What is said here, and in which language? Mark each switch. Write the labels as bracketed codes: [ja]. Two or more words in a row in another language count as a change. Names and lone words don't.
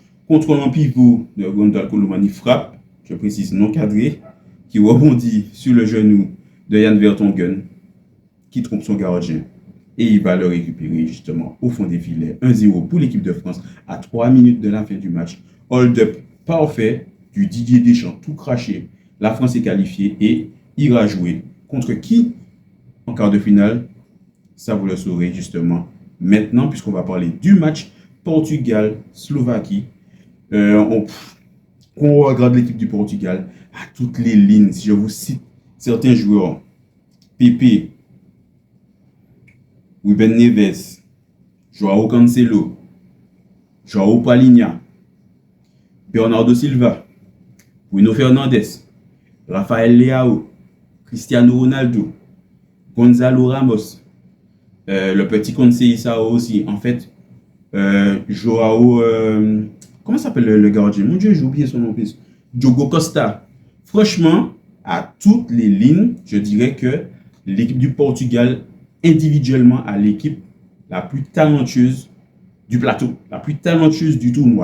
[fr] Contrôle en pivot de Ronald Colomani, frappe, je précise non cadré, qui rebondit sur le genou de Jan Vertonghen, qui trompe son gardien. Et il va le récupérer justement au fond des filets. 1-0 pour l'équipe de France à 3 minutes de la fin du match. Hold-up parfait du Didier Deschamps, tout craché. La France est qualifiée et ira jouer contre qui en quart de finale? Ça, vous le saurez justement maintenant, puisqu'on va parler du match Portugal-Slovaquie. On regarde l'équipe du Portugal à toutes les lignes. Si je vous cite certains joueurs, Pepe, Ruben Neves, Joao Cancelo, Joao Palinha, Bernardo Silva, Bruno Fernandes, Rafael Leao, Cristiano Ronaldo, Gonzalo Ramos, le petit Conceição aussi. En fait, Joao, comment s'appelle le gardien? Mon Dieu, j'ai oublié son nom. Diogo Costa. Franchement, à toutes les lignes, je dirais que l'équipe du Portugal, individuellement, a l'équipe la plus talentueuse du plateau, la plus talentueuse du tournoi.